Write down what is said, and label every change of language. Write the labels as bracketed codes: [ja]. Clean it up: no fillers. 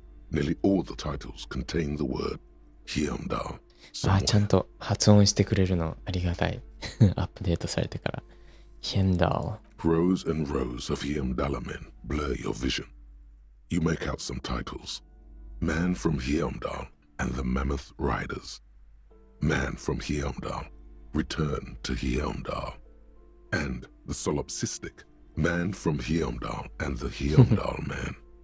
[en] Nearly all the titles contain the word Hyundai. [ja] あ、ちゃんと発音してくれるのありがたい。アップデートされてから。 [en] Heimdall. Rows and rows of Heimdall men blur your vision. You make out some titles. Man from Heimdall and the Mammoth Riders. Man from Heimdall, Return to Heimdall. And the solipsistic Man from Heimdall and the Heimdall Man.